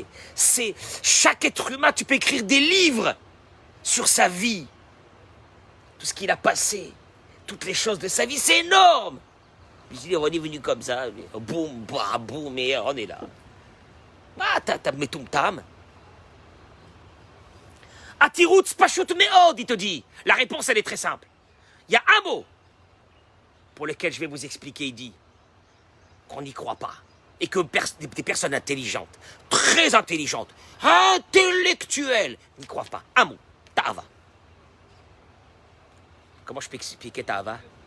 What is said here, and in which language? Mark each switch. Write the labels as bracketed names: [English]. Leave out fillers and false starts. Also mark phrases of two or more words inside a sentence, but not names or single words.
[French] C'est chaque être humain, tu peux écrire des livres sur sa vie. Tout ce qu'il a passé, toutes les choses de sa vie, c'est énorme. Puis on est venu comme ça, boum, bah, boum, et on est là. Ah, t'as mis ton tam. [Hebrew] התירוץ פשוט מאוד, [French] il te dit. La réponse, elle est très simple. Il y a un mot pour lequel je vais vous expliquer, il dit qu'on n'y croit pas. Et que des personnes intelligentes, très intelligentes, intellectuelles, n'y croient pas. Un mot, ta'ava. Comment je peux expliquer ta'ava?